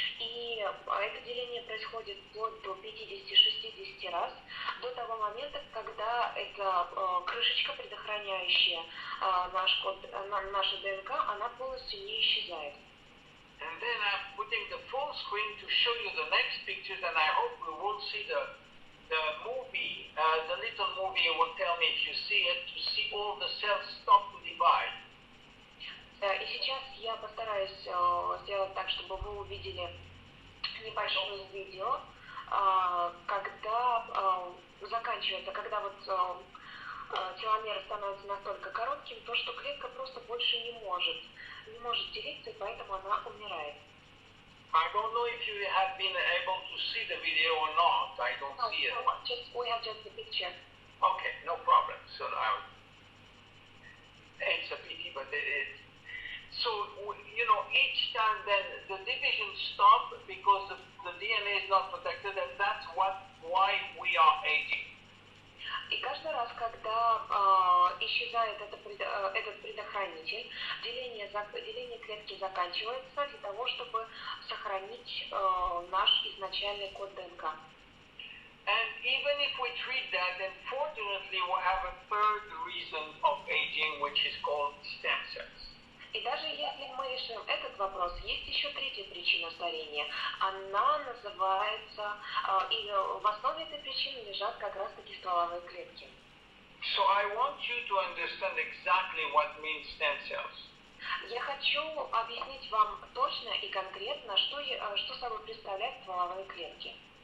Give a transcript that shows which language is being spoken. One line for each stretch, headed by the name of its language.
Russian: И это деление происходит вплоть до 50-60 раз, до того момента, когда эта крышечка, предохраняющая нашу ДНК, она полностью не исчезает.
English: And then I'm putting the full screen to show you the next pictures, and I hope we will see the movie, the little movie will tell me if you see it, to see all the cells stop to divide.
Russian: И сейчас я постараюсь сделать так, чтобы вы увидели небольшое видео, когда заканчивается, когда вот теломеры становятся настолько коротким, то что клетка просто больше не может делиться, и поэтому она умирает.
English: I don't know if you have been able to see the video or not. I don't see it. We have just the picture. Okay, no problem. So it's a pity, but so each time then the divisions stop because the DNA is not protected, and that's why we are aging.
Russian: И каждый раз, когда исчезает этот предохранитель, деление клетки заканчивается для того, чтобы сохранить наш изначальный код ДНК.
English: And even if we treat that, unfortunately, we have a third reason of aging, which is called stem cells.
Russian: И даже если мы решим этот вопрос, есть еще третья причина старения. Она называется, и в основе этой причины лежат как раз-таки стволовые клетки.
English: So I want you to understand exactly what means stem cells.
Russian: Я хочу объяснить вам точно и конкретно, что собой представляют стволовые клетки.